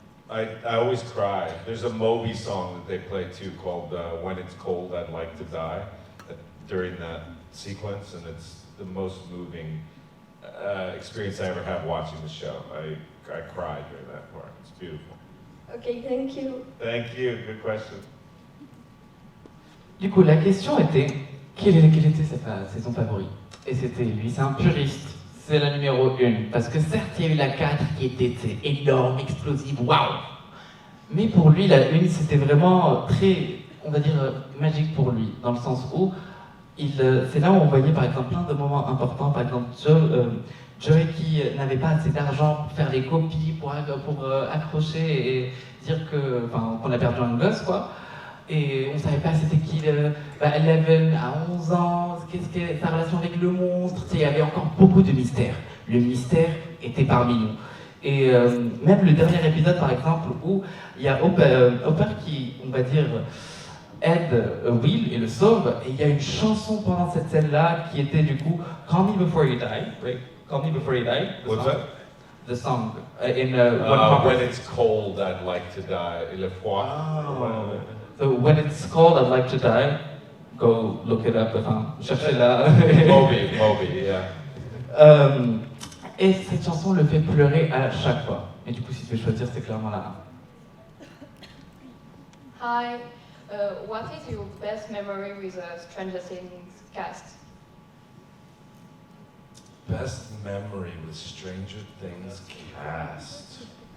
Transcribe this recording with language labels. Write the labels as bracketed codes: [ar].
[en] I always cry. There's a Moby song that they play too called When It's Cold, I'd Like to Die during that sequence, and it's the most moving experience I ever have watching the show. I cried during that part. It's beautiful. Okay, thank you. Thank you, good question. [fr] Du coup, la question était quelle était sa saison favorite? Et c'était lui, c'est un puriste. C'est la numéro 1. Parce que certes, il y a eu la 4 qui était énorme, explosive, waouh! Mais pour lui, la 1, c'était vraiment très, on va dire, magique pour lui. Dans le sens où, c'est là où on voyait par exemple plein de moments importants. Par exemple, Joey qui n'avait pas assez d'argent pour faire les copies, pour accrocher et dire qu'on a perdu un gosse, quoi. Et on ne savait pas c'était qui Eleven à 11 ans, qu'est-ce que sa relation avec le monstre, il y avait encore beaucoup de mystères. Le mystère était parmi nous. Et même le dernier épisode par exemple où il y a Hopper qui, on va dire, aide Will et le sauve, et il y a une chanson pendant cette scène-là qui était du coup Call Me Before You Die, right? [en] Call Me Before You Die. What's that? The song When It's Cold, I'd Like to Die. [fr] Le froid. [en] So when it's cold, I'd like to die. Go look it up. [fr] Cherchez-la. [en] Moby, yeah. [fr] Et cette chanson le fait pleurer à chaque fois. Et du coup, si tu veux choisir, c'est clairement la 1. [en] Hi, what is your best memory with Stranger Things cast? Best memory with Stranger Things cast.